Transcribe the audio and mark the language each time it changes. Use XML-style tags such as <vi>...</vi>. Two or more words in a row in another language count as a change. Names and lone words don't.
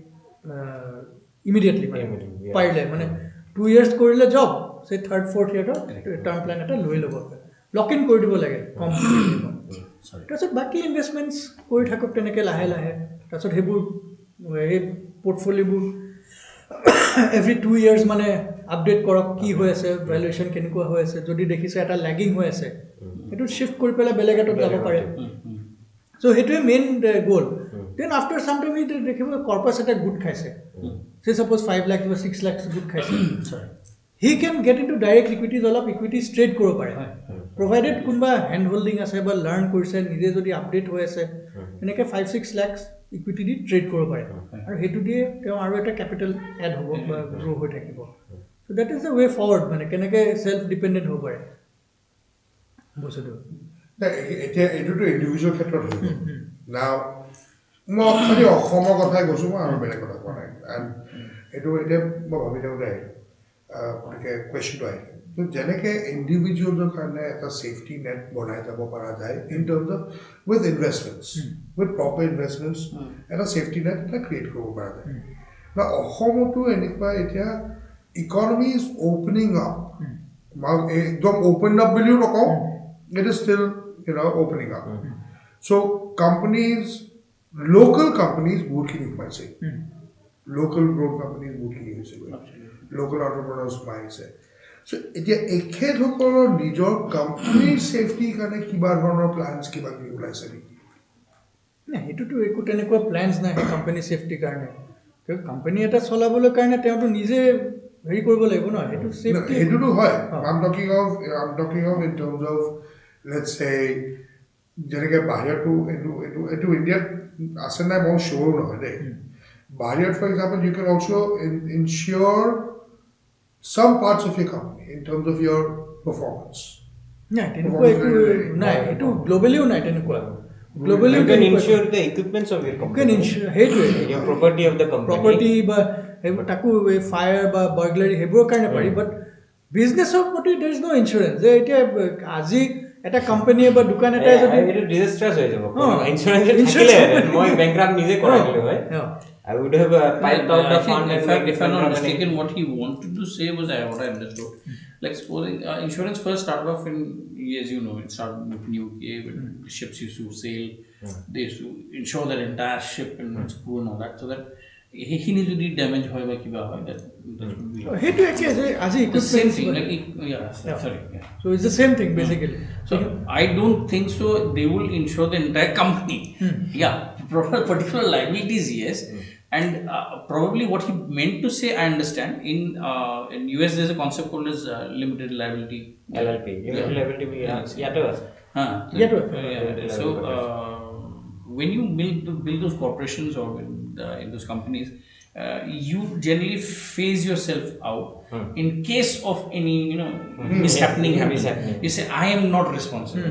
<as>immediately পাৰিলে মানে 2 years কৰিলে জব সে 3rd 4th year</as> <en>term plan</en> <as>এটা লৈ ল'ব</as> <en>lock in</en> <as>কৰি দিব লাগে কম তাৰপিছত বাকি ইনভেষ্টমেন্টস কৰি থাকক তেনেকে লাহে লাহে তাৰপিছত হেবোৰ এই পোৰ্টফলিওবোৰ এভৰি 2 years মানে আপডেট কৰক কি হৈ আছে ভ্যালুয়েশন কেনেকুৱা হৈ আছে যদি দেখিছে এটা ল্যাগিং হৈ আছে এটো শিফট কৰি পেলাই বেলেগ এটাত যাব পাৰে সো হেটোৱে</as> <en>main goal then after some time</en> <as>ই দেখিব কৰ্পাস এটা গুড খাইছে</as> <en>say suppose 5 lakhs or 6 lakhs good</en> <as>খাইছে</as> <en>he can get into direct equities</en> <as>অলপ</as> <en>equity straight</en> <as>কৰিব পাৰে provided কোনবা</as> <en>hand holding</en> <as>আছে বা লাৰ্ন কৰিছে নিজে যদি আপডেট হৈ আছে এনেকে 5-6 lakhs equity দি ট্ৰেড কৰিব পাৰে আৰু হেতু দিয়ে তেওঁ আৰু এটা</as> <en>capital add</en> <as>হ'ব বা গ্ৰো হৈ থাকিব</as> <en>so that is the way forward</en> <as>মানে কেনেকে</as> <en>self dependent</en> <as>হ'ব পাৰে বস্তুটো এতিয়া এটোটো ইন্ডিভিজুৱেল ক্ষেত্ৰত হ'ব নাও মই খালি অসমৰ কথাই কৈছোঁ মই আৰু বেলেগ কথা কোৱা নাই এণ্ড এইটো এতিয়া মই ভাবি থাকোঁতে গতিকে কুৱেশ্যনটো আহিলে তো যেনেকৈ ইণ্ডিভিজুৱেলৰ কাৰণে এটা</as> <en>safety net</en> <as>বনাই যাব পৰা যায়</as> <en>in terms of with investments with proper investments</en> <as>এটা</as> <en>safety net</en> <as>এটা ক্ৰিয়েট কৰিব পৰা যায় বা অসমতো এনেকুৱা এতিয়া</as> <en>economy is opening up</en> <as>একদম</as> <en>open up</en> <as>বুলিও নকওঁ</as> <en>it is still opening up so companies local companies</en> <as>বহুতখিনি সোমাইছে</as> <en>local growth companies</en> <as>বহুতখিনি হৈছে</as> <en>local entrepreneurs</en> <as>সোমাইছে so এতিয়া এখেতসকলৰ নিজৰ কোম্পানীৰ সেফটিৰ কাৰণে কিবা ধৰণৰ প্লানছ কিবা কি ওলাইছে নেকি না হেতুটো একো তেনেকুৱা প্লানছ নাই কোম্পানী সেফটিৰ কাৰণে কোম্পানী এটা চলাবলৈ কাৰণে তেওঁটো নিজে হেৰি কৰিব লাগিব ন সেইটো চেফটি সেইটোতো হয় অ।</as> <en>I'm talking of in terms of let's say</en> <as>যেনেকে বাহিৰতো এইটো ইণ্ডিয়াত আছে নাই মই চিয়ৰ নহয় দেই বাহিৰত</as> <en>for example you can also ensure some parts of your company in terms of your performance.</en> <as>নাই তেনেকুৱা একো নাই এইটো গ্ল'বেলিও নাই তেনেকুৱা গ্ল'বেলিও</as> <en>You can insure the equipments of your company.</en> <as>সেইটোৱে</as> <en>Your property of the company.</en> <as>প্ৰপাৰ্টি বা সেইবোৰ তাকো ফায়াৰ বা বাৰ্গলাৰী সেইবোৰৰ কাৰণে পাৰি বাট বিজনেছৰ প্ৰতি</as> <en>there is no insurance</en> <as>যে এতিয়া আজি এটা কোম্পানীয়ে বা দোকান এটাই যদি এইটো ডিজাস্টাৰ্ছ হৈ যাব অ। ইঞ্চুৰেঞ্চ</as> <en>Insurance</en> <as>থাকিলে মই বেংকৰাপ্ট নিজে কৰাই দিলো হয় অ।</as> <en>I would have piled out the fund and made if I'm not it mistaken, what he wanted to say was what I understood. Like supposing insurance first started off in, as you know, it started with UK when ships used to sail. They used to insure their entire ship and its crew and all that, so that he</en> <as>যদি damage হয় বা কিবা হয়</as> <en>that would be</en> <as>সেইটো একে যে আজি</as> <en>the same thing.</en> <as>ইকুইপমেণ্ট</as> <en>Like sorry. Yeah. so it's the same thing basically So I don't think so. They will insure the entire company. Yeah, particular liabilities, yes. And probably what he meant to say, I understand. In US, there's a concept called as limited liability. LLP limited liability</en> <as>ইয়াতেও আছে</as> <en>Yeah, So when you build those corporations or in those companies, you generally phase yourself out in case of any mishappening happens. You say I am not responsible.</en>